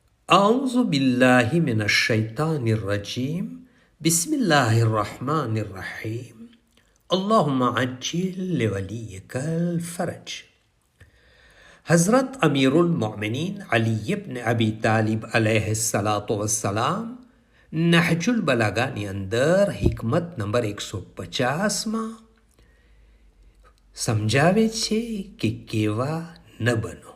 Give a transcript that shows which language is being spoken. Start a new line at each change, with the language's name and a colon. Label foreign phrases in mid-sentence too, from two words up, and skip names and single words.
Arabic: أعوذ بالله من الشيطان الرجيم بسم الله الرحمن الرحيم اللهم عجل لوليك الفرج.
Gujarati: હઝરત અમીરુલ મોમિનીન અલી ઇબ્ન અબી તાલિબ
Arabic: عليه الصلاة والسلام
Gujarati: નહજુલ બલાગાની અંદર હિકમત નંબર 150માં સમજાવે છે કે કેવા ન બનો.